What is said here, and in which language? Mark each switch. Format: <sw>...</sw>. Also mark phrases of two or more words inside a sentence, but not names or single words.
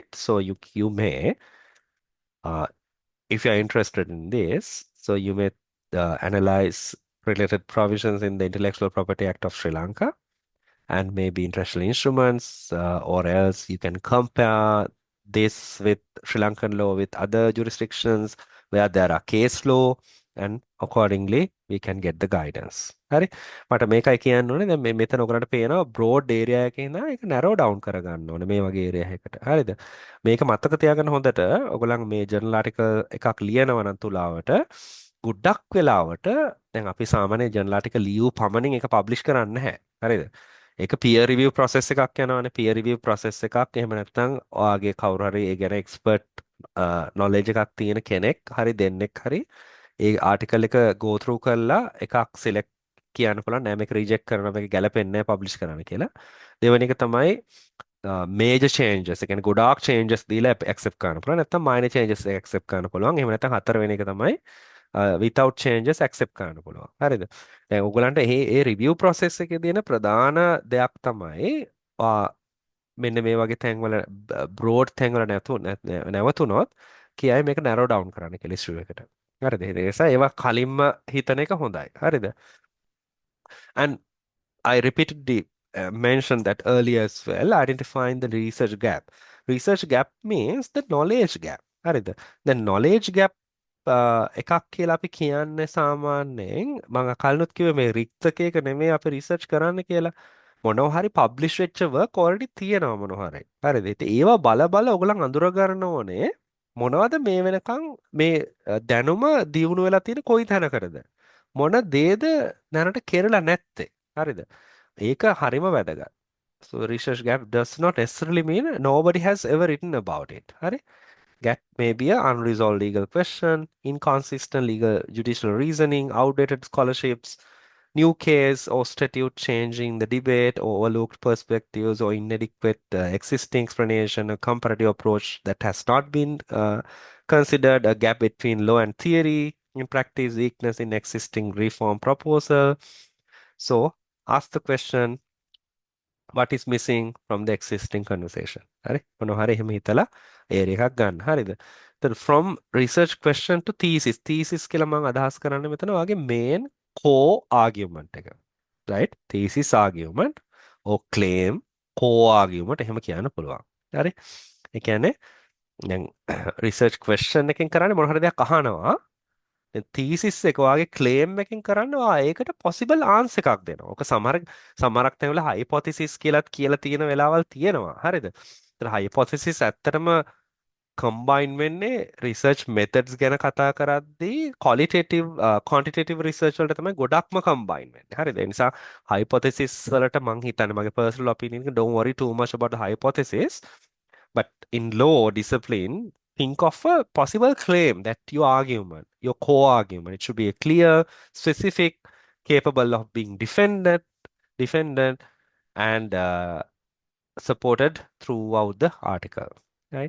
<en>So you may, if you're interested in this, so you may analyze related provisions in the Intellectual Property Act of Sri Lanka and maybe international instruments, or else you can compare this with Sri Lankan law with other jurisdictions where there are case law, and accordingly we can get the guidance.</en> <si>හරි මට මේකයි කියන්න ඕනේ දැන් මෙතන ඔයගලන්ට පේනවා</si> <en>broad area</en> <si>එකේ ඉඳලා ඒක</si> <en>narrow down</en> <si>කරගන්න ඕනේ මේ වගේ area එකකට. හරිද? මේක මතක තියාගන්න හොඳට ඔයගලන් මේ</si> <en>journal article</en> <si>එකක් ලියනවා නම් තුලාවට ගොඩක් වෙලාවට දැන් අපි සාමාන්‍ය</si> <en>journal article</en> <si>ලියු පමණින් ඒක publish කරන්නේ නැහැ. හරිද? ඒක</si> <en>peer review process</en> <si>එකක් යනවානේ.</si> <en>peer review process</en> <si>එකක් එහෙම නැත්නම් ඔයාගේ කවුරු හරි ඒ ගැන</si> <en>expert knowledge</en> <si>එකක් තියෙන කෙනෙක් හරි දෙන්නෙක් හරි ඒ article එක</si> <en>go through</en> <si>කරලා එකක් select කියන්න පුළුවන් නෑ මේක reject කරනවා මේක ගැලපෙන්නේ නැහැ publish කරන්න කියලා. දෙවෙනි එක තමයි</si> <en>major changes.</en> <si>ඒ කියන්නේ ගොඩාක් changes දීලා accept කරන්න පුළුවන්. නැත්නම්</si> <en>minor changes</en> <si>accept කරන්න පුළුවන්. එහෙම නැත්නම් හතරවෙනි එක තමයි</si> <en>without changes</en> <si>accept කරන්න පුළුවන්. හරිද? දැන් ඔයගලන්ට ඒ</si> <en>review process</en> <si>එකේ තියෙන ප්‍රධාන දෙයක් තමයි මෙන්න මේ වගේ තැන්වල broad තැන්වල නැවතුනොත් කියයි මේක</si> <en>narrow down</en> <si>කරන්න කියලා issue එකට. හරිද? ඒ නිසා ඒවා කලින්ම හිතන එක හොඳයි. හරිද?</si> <en>And I repeatedly mentioned that earlier as well, identifying the research gap. Research gap means the knowledge gap.</en> <si>හරිද?</si> <en>The knowledge gap</en> <si>එකක් කියලා අපි කියන්නේ සාමාන්‍යයෙන් මම කලිනුත් කිව්වේ මේ රික්තකයක නෙමෙයි අපි රිසර්ච් කරන්න කියලා. මොනවා හරි පබ්ලිෂ් වෙච්ච</si> <en>work already</en> <si>තියෙනවා මොනවා හරි. හරිද? ඉතින් ඒවා බල බල ඔයගොල්ලන් අඳුර ගන්න ඕනේ මොනවද මේ වෙනකන් මේ දැනුම දියුණු වෙලා තියෙන කොයි තැනකටද? මොන දේද දැනට කෙරලා නැත්තේ? හරිද? ඒක හරිම වැදගත්.</si> <en>So research gap does not necessarily mean nobody has ever written about it.</en> <si>හරි?</si> <en>Gap may be an unresolved legal question, inconsistent legal judicial reasoning, outdated scholarships, new case or statute changing the debate, or overlooked perspectives, or inadequate existing explanation, a comparative approach that has not been considered, a gap between law and theory, in practice, weakness in existing reform proposal. So ask the question, what is missing from the existing conversation?</en> <si>හරි මොනවා හරි එහෙම හිතලා ඒරියා එකක් ගන්න. හරිද? එතන</si> <en>from research question to thesis.</en> <si>thesis කියලා මම අදහස් කරන්නේ මෙතන වාගේ</si> <en>main core argument</en> <si>එක. right?</si> <en>thesis argument or claim core argument</en> <si>එහෙම කියන්න පුළුවන්. හරි? ඒ කියන්නේ දැන්</si> <en>research question</en> <si>එකෙන් කරන්නේ මොන හරි දෙයක් අහනවා. තීසිස් එක වගේ ක්ලේම් එකකින් කරනවා ඒකට</si> <en>possible answer</en> <si>එකක් දෙනවා. ඔක සමහරක් තැන්වල hypothesis කියලා තියෙන වෙලාවල් තියෙනවා. හරිද? ඒතර hypothesis ඇත්තටම combine වෙන්නේ</si> <en>research methods</en> <si>ගැන කතා කරද්දී</si> <en>quantitative research</en> <si>වලට තමයි ගොඩක්ම combine වෙන්නේ. හරිද? ඒ නිසා hypothesis වලට මං හිතන්නේ මගේ</si> <en>personal opinion</en> <si>එක</si> <en>don't worry too much about the hypothesis. But in law discipline, think of a possible claim that your argument, your core argument, it should be clear, specific, capable of being defended, and supported throughout the article, right?</en>